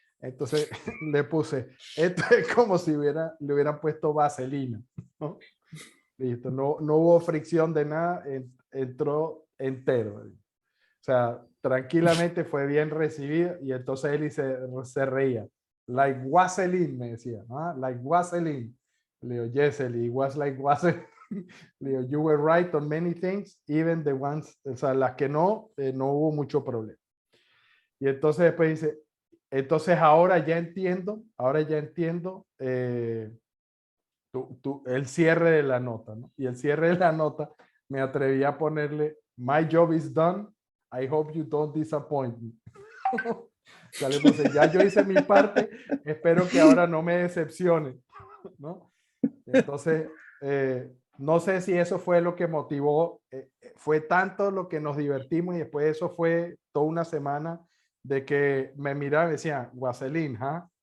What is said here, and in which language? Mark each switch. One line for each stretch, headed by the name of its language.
Spanish: Entonces le puse, esto es como si le hubieran puesto vaselina, ¿no? Listo, no hubo fricción de nada, entró entero. O sea, tranquilamente fue bien recibido y entonces él se reía.
English: Like Vaseline,
Spanish: me decía, ¿no?
English: Like Vaseline.
Spanish: Le digo,
English: yes, Eli, it was like Vaseline. Le digo, you were right on many things, even the ones,
Spanish: o sea, las que no hubo mucho problema. Y entonces después dice, entonces ahora ya entiendo el cierre de la nota, ¿no? Y el cierre de la nota me atreví a ponerle,
English: my job is done, I hope you don't disappoint me.
Spanish: O sea, le puse, ya yo hice mi parte, espero que ahora no me decepcione, ¿no? Entonces, no sé si eso fue lo que motivó, fue tanto lo que nos divertimos y después eso fue toda una semana de que me miraban y decían, Vaseline, ¿huh?